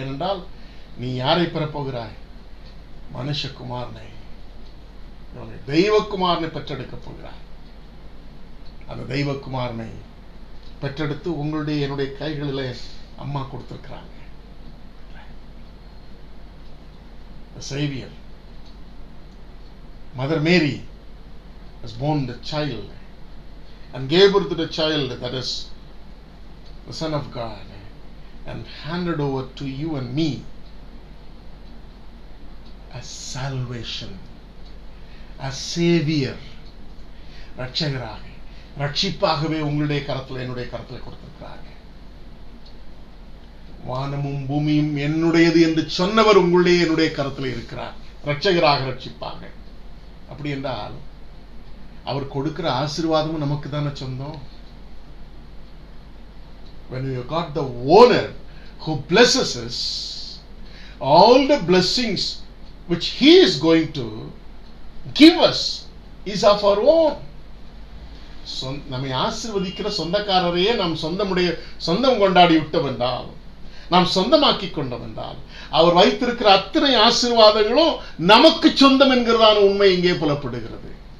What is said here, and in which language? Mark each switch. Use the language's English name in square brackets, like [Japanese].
[Tamil] ஏனென்றால் நீ யாரை பெறப்போகிறாய்? மனுஷகுமாரனை, தெய்வகுமாரனை பெற்றெடுக்க போகிறாய். அந்த தெய்வகுமாரனை பெற்றெடுத்து உங்களுடைய என்னுடைய கைகளிலே அம்மா கொடுத்திருக்கிறாங்க. [English] The Savior, Mother Mary has born the child and gave birth to the child that is the Son of God, and handed over to you and me as salvation, as Savior. [Tamil] ரட்சகராக, ரட்சிப்பாகவே உங்களுடைய கரத்தில் என்னுடைய கரத்தில் கொடுத்திருக்கிறாங்க. வானமும் பூமியும் என்னுடையது என்று சொன்னவர் உங்களுடைய என்னுடைய கரத்தில் இருக்கிறார், ரட்சகராக, ரட்சிப்பாக. அப்படி என்றால் அவர் கொடுக்கிற ஆசீர்வாதமும் நமக்கு தானே சொந்தம். [English] When you got the owner who blesses us, all the blessings which he is going to give us is of our own. [Tamil] நம்மை ஆசீர்வதிக்கிற சொந்தக்காரரையே நாம் சொந்தம் கொண்டாடி விட்டவென்றால், நாம் சொந்தமாக்கி கொண்டவென்றால், அவர் வைத்திருக்கிற அத்தனை ஆசீர்வாதங்களும் நமக்கு சொந்தம் என்கிறதான உண்மை இங்கே புலப்படுகிறது.